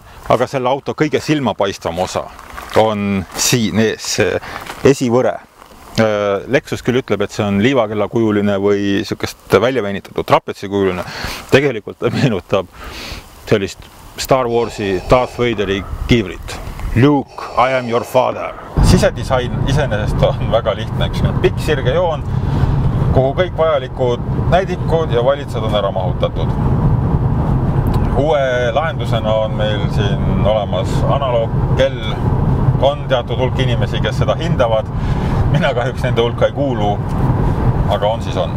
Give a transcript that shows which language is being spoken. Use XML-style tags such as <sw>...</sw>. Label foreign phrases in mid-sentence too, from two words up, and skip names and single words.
<et>Aga selle auto kõige silmapaistvam osa on siin ees see esivõre. Lexus küll ütleb, et see on liivakella kujuline või niisugust välja veinitatud trapetsi kujuline. Tegelikult ta meenutab sellist Star Warsi Darth Vaderi kiivrit.</et> <en>Luke, I am your father.</en> <et>Sisedisain iseenesest on väga lihtne. Üks pikk sirge joon, kuhu kõik vajalikud näidikud ja valitsed on ära mahutatud. Uue lahendusena on meil siin olemas analoogkell. On teatud hulk inimesi, kes seda hindavad. Mina kahjuks nende hulka ei kuulu, aga on siis on.</et>